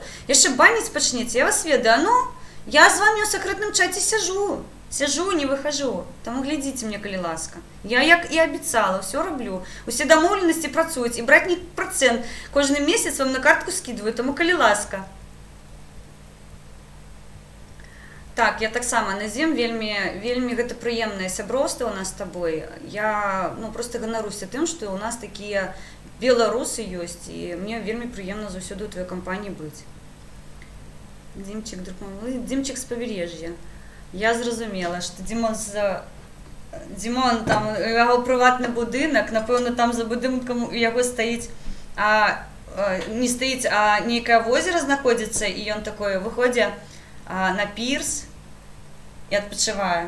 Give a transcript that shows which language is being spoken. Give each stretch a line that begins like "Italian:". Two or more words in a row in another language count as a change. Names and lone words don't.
Ukrainian: Я ще банить почнете, я вас веду. Я з вами у секретному чаті сижу, не вихожу. Тому глядіть мене, коли ласка. Я, як і обіцяла, все роблю. Усі домовленості працюють, і братній процент кожен місяць вам на картку скидую, тому коли ласка. Так, я так само, Назім,
Belarusian: вельми гэта прыемнае сяброўства у нас з табой. Я просто ганаруся тым, што у нас такія беларусы ёсць, і мне вельмі прыемна заўсёды ў твоёй кампаніі быць. Дімчик з пабережжя. Я зразумела, што Дімон, там, яго прыватны будынак, напэўна, там за будынкам у яго стаіць, не стаіць, а нейкае возера знаходзіцца, і ён такое выходзе на пірс і адпачывае.